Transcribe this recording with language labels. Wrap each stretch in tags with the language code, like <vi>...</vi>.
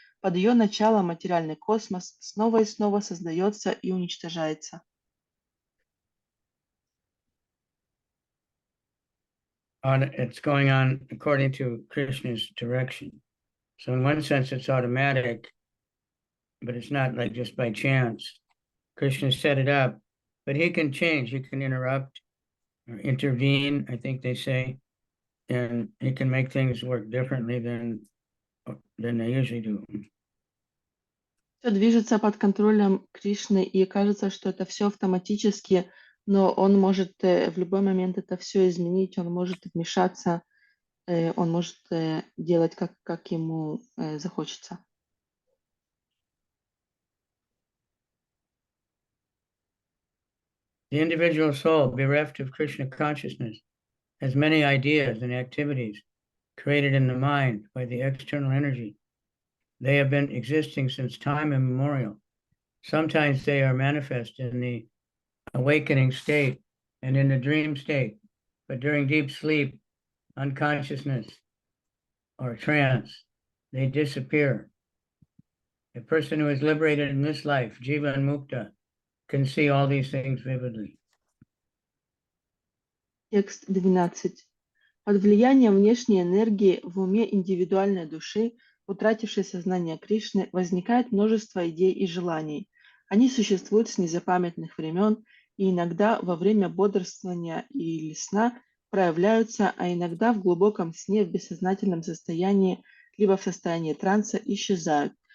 <ru>Под ее началом материальный космос снова и снова создается и уничтожается.</ru> <en>It's going on according to Krishna's direction. So in one sense, it's automatic, but it's not like just by chance. Krishna set it up, but he can change, he can interrupt or intervene, I think they say, and he can make things work differently than they usually do. Все движется под контролем Кришны, и кажется, что это все автоматически, но он может в любой момент это все изменить, он может вмешаться, он может делать, как ему захочется. The individual soul, bereft of Krishna consciousness, has many ideas and activities created in the mind by the external energy. They have been existing since time immemorial. Sometimes they are manifest in the awakening state and in the dream state, but during deep sleep, unconsciousness, or trance, they disappear. A person who is liberated in this life, Jiva and Mukta, can see all these things vividly.</en> <ru>Текст 12. Под влиянием внешней энергии в уме индивидуальной души, утратившей сознание Кришны, возникает множество идей и желаний. Они существуют с незапамятных времен и иногда во время бодрствования или сна проявляются, а иногда в глубоком сне в бессознательном состоянии либо в состоянии транса исчезают.</ru>